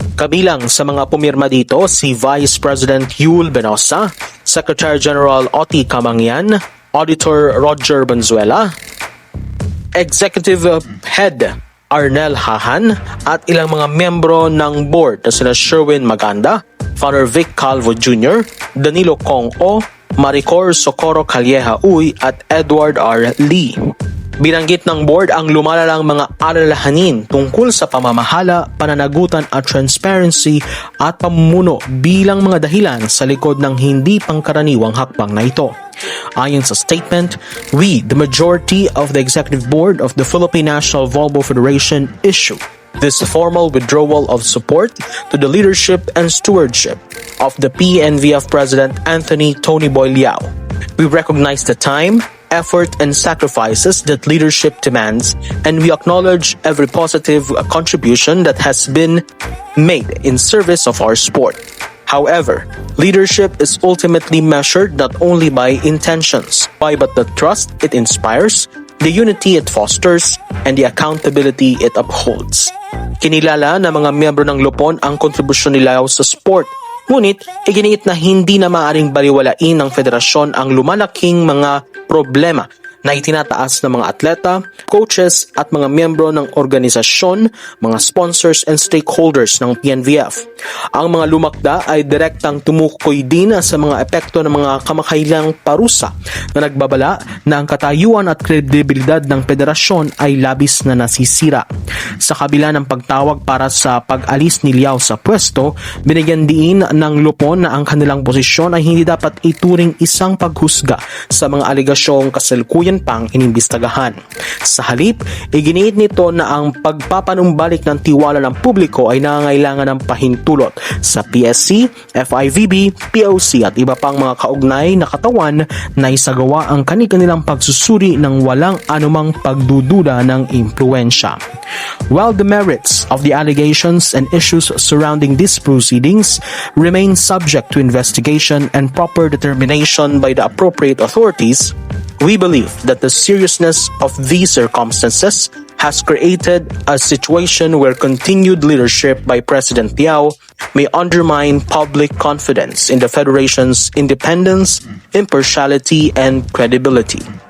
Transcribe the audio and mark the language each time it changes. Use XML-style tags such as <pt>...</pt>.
<tl>Kabilang sa mga pumirma dito si Vice President Yul Benosa, Secretary General Oti Camangyan, Auditor Roger Banzuela, Executive Head Arnel Hahan at ilang mga miyembro ng board na sina Sherwin Maganda, Father Vic Calvo Jr., Danilo Kong O, Maricor Socorro Calleja Uy at Edward R. Lee. Binanggit ng board ang lumalalang mga alalahanin tungkol sa pamamahala, pananagutan at transparency at pamumuno bilang mga dahilan sa likod ng hindi pangkaraniwang hakbang na ito. Ayon sa statement,</tl> <en>we, the majority of the Executive Board of the Philippine National Volleyball Federation, issue this formal withdrawal of support to the leadership and stewardship of the PNVF President Anthony Tony Boy Liao. We recognize the time, effort, and sacrifices that leadership demands, and we acknowledge every positive contribution that has been made in service of our sport. However, leadership is ultimately measured not only by intentions, but the trust it inspires, the unity it fosters, and the accountability it upholds.</en> <tl>Kinilala ng mga miyembro ng Lupon ang kontribusyon nila sa sport, ngunit iginiit na hindi na maaaring baliwalain ng federasyon ang lumalaking mga problema na itinataas ng mga atleta, coaches at mga miyembro ng organisasyon, mga</tl> <en>sponsors and stakeholders</en> <tl>ng PNVF. Ang mga lumakda ay direktang tumukoy din sa mga epekto ng mga kamakailang parusa na nagbabala na ang katayuan at kredibilidad ng federasyon ay labis na nasisira. Sa kabila ng pagtawag para sa pag-alis ni Liao sa pwesto, binigyan din ng Lupon na ang kanilang posisyon ay hindi dapat ituring isang paghusga sa mga aligasyong kasalukuyan pang inimbestagahan. Sa halip, iginiit nito na ang pagpapanumbalik ng tiwala ng publiko ay nangangailangan ng pahintulot sa PSC, FIVB, POC at iba pang mga kaugnay na katawan na isagawa ang kanilang pagsusuri ng walang anumang pagdududa ng impluensya.</tl> <en>While the merits of the allegations and issues surrounding these proceedings remain subject to investigation and proper determination by the appropriate authorities, we believe that the seriousness of these circumstances has created a situation where continued leadership by President Liao may undermine public confidence in the Federation's independence, impartiality, and credibility.</en>